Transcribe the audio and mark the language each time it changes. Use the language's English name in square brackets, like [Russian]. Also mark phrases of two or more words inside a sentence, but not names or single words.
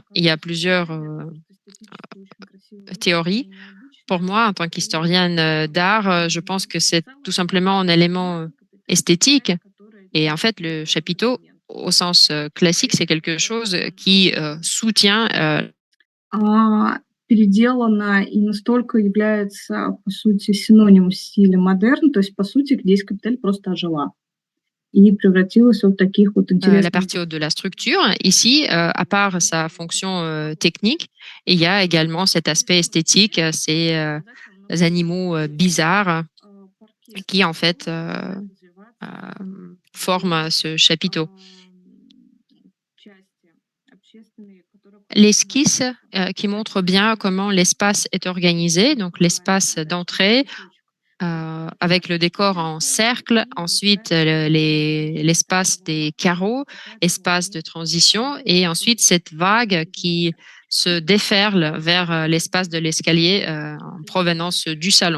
[French] Il y a plusieurs théories. Pour moi, en tant qu'historienne d'art, je pense que c'est tout simplement un élément esthétique. Et en fait, le chapiteau, au sens classique, c'est quelque chose qui soutient [Russian] Переделана и настолько является, по сути, синонимом стиля модерн. То есть, по сути, здесь капитель просто ожила и превратилась в таких вот [French] la [Russian] интересных [French] partie haute de la structure. Ici, à part sa fonction technique, il y a également cet aspect esthétique, ces animaux bizarres qui, en fait, forment ce chapiteau. L'esquisse qui montre bien comment l'espace est organisé, donc l'espace d'entrée avec le décor en cercle, ensuite l'espace des carreaux, espace de transition, et ensuite cette vague qui se déferle vers l'espace de l'escalier en provenance du salon.